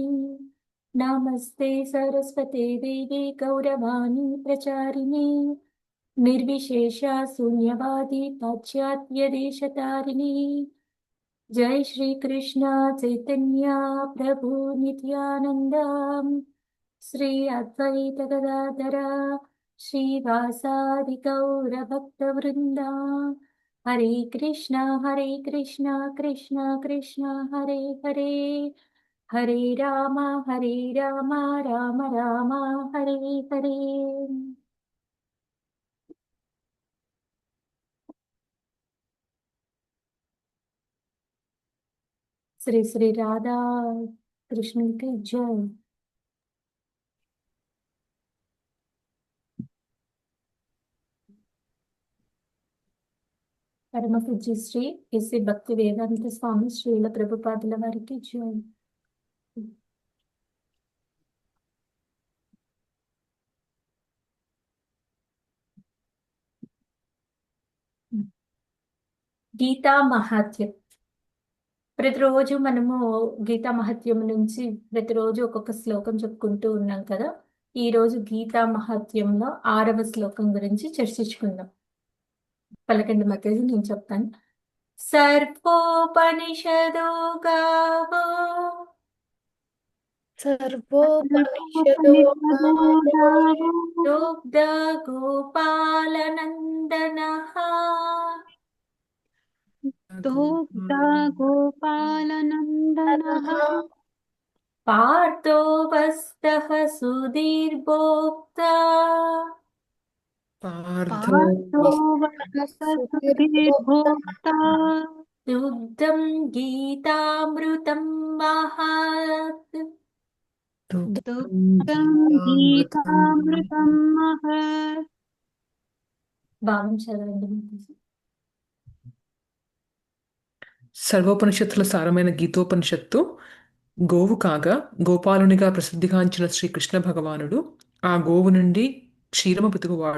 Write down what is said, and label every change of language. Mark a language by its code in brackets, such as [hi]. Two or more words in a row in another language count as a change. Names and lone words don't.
[sa] नमस्ते सरस्वते देवे गौरवाणी प्रचारिणे निर्विशेष शून्यवादी पाश्चात्य देशतारिणी। जय श्री कृष्ण चैतन्य प्रभु नित्यानंद श्री अद्वैत गदाधर श्रीवासादि गौर भक्त वृंदा। हरे कृष्णा कृष्णा कृष्णा हरे हरे, हरे राम राम राम हरे हरे। [hi] श्री श्री राधा कृष्ण की जय। [sa] परम पूज्य [te] श्री इसी भक्ति वेदांत स्वामी श्रील ప్రభుపాదుల వారికి జై। గీతా మహాత్మ్యం ప్రతిరోజు మనము గీతా మహత్యం నుంచి ప్రతిరోజు ఒక్కొక్క శ్లోకం చెప్పుకుంటూ ఉన్నాం కదా। ఈ రోజు గీతా మహత్యంలో 6వ శ్లోకం గురించి చర్చించుకుందాం। పలకండి మాతాజీ, నేను చెప్తాను। [sa] సర్వోపనిషదో గావో सर्वोपनिषदो गावो दुग्ध गोपालनन्दनः दुग्धा गोपालनन्दनः पार्थो वस्तः सुधीर्भोक्ता पार्थो वसुधीर्भोक्ता दुग्धं गीतामृतं महत्। दुग्धं गीतामृतं महत्। [te] భావం చదవండి। సర్వోపనిషత్తుల సారమైన గీతోపనిషత్తు గోవు కాగా గోపాలునిగా ప్రసిద్ధిగాంచిన శ్రీకృష్ణ భగవానుడు ఆ గోవు నుండి క్షీరము పితుకువాడు।